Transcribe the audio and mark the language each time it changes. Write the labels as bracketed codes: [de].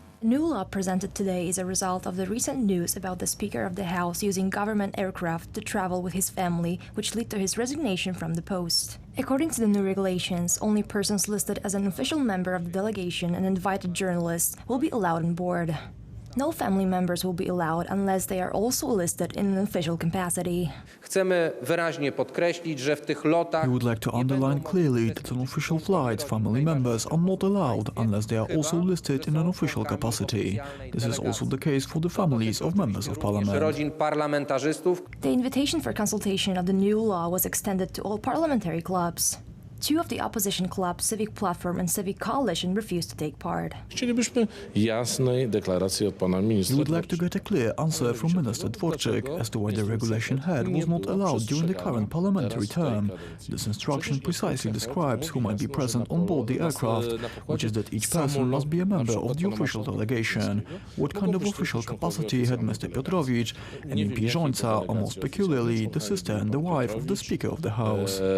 [en] The new law presented today is a result of the recent news about the Speaker of the House using government aircraft to travel with his family, which led to his resignation from the post. According to the new regulations, only persons listed as an official member of the delegation and invited journalists will be allowed on board. No family members will be allowed unless they are also listed in an official capacity. [pl] Chcemy wyraźnie podkreślić, że w tych lotach... [en] We would like to underline clearly that on official flights, family members are not allowed unless they are also listed in an official capacity. This is also the case for the families of members of parliament. [pl] rodzin parlamentarzystów. [en] The invitation for consultation of the new law was extended to all parliamentary clubs. Two of the opposition clubs, Civic Platform and Civic Coalition, refused to take part. [pl] Chcielibyśmy jasnej deklaracji od pana ministra. [en] We would like to get a clear answer from Minister Dworczyk as to why the regulation HEAD was not allowed during the current parliamentary term. This instruction precisely describes who might be present on board the aircraft, which is that each person must be a member of the official delegation. What kind of official capacity had Mr. Piotrowicz and MP Żońca, or most peculiarly the sister and the wife of the Speaker of the House?